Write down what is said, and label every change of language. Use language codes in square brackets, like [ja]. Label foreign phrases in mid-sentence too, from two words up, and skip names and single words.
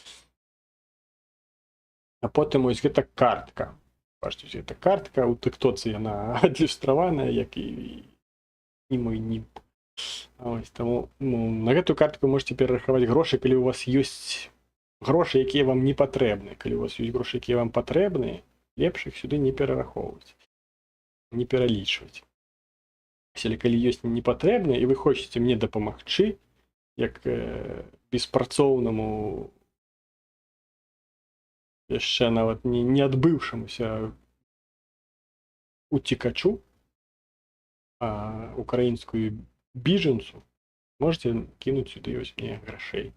[be] А потім ось гэта картка. [uk] Бачите, гэта картка, у тиктоці вона ілюстрована, як і мой німб. Ось, тому на гэту картку можете перерахувати гроші, коли у вас є гроші, які вам не патрэбны. [be] Калі у вас ёсць грошы, якія вам патрэбны, лепш іх сюды не перарахоўваць, не пералічваць. калі ёсць непатрэбна і вы хочаце мне дапамагчы як беспрацоўнаму яшчэ нават не адбыўшамуся уцекачу, украінскую біжанцу, можете кінуць сюды ёсць мне грашэй.